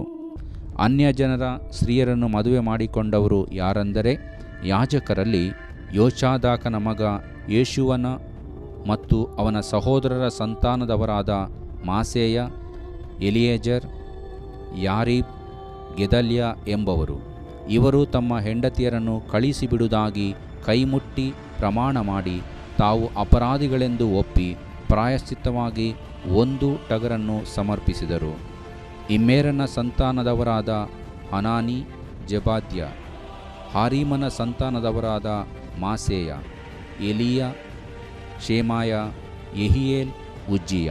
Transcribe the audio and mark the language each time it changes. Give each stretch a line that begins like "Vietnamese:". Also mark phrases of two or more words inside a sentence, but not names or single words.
Kannada: ಅನ್ಯಜನರ ಸ್ತ್ರೀಯರನ್ನು ಮದುವೆ ಮಾಡಿಕೊಂಡವರು ಯಾರೆಂದರೆ, ಯಾಜಕರಲ್ಲಿ ಯೋಚಾದಾಕನ ಮಗ ಯೇಷುವನ ಮತ್ತು ಅವನ ಸಹೋದರರ ಸಂತಾನದವರಾದ ಮಾಸೇಯ, ಎಲಿಯೇಜರ್, ಯಾರೀಬ್, ಗೆದಲ್ಯ ಎಂಬವರು. ಇವರು ತಮ್ಮ ಹೆಂಡತಿಯರನ್ನು ಕಳಿಸಿಬಿಡುವುದಾಗಿ ಕೈಮುಟ್ಟಿ ಪ್ರಮಾಣ ಮಾಡಿ ತಾವು ಅಪರಾಧಿಗಳೆಂದು ಒಪ್ಪಿ ಪ್ರಾಯಶ್ಚಿತ್ತವಾಗಿ 1 ಟಗರನ್ನು ಸಮರ್ಪಿಸಿದರು. ಇಮ್ಮೇರನ ಸಂತಾನದವರಾದ ಹನಾನಿ, ಜೆಬಾದ್ಯ, ಹಾರೀಮನ ಸಂತಾನದವರಾದ ಮಾಸೇಯ, ಎಲೀಯ, ಶೇಮಾಯ, ಯೆಹಿಯೇಲ್, ಉಜ್ಜಿಯ.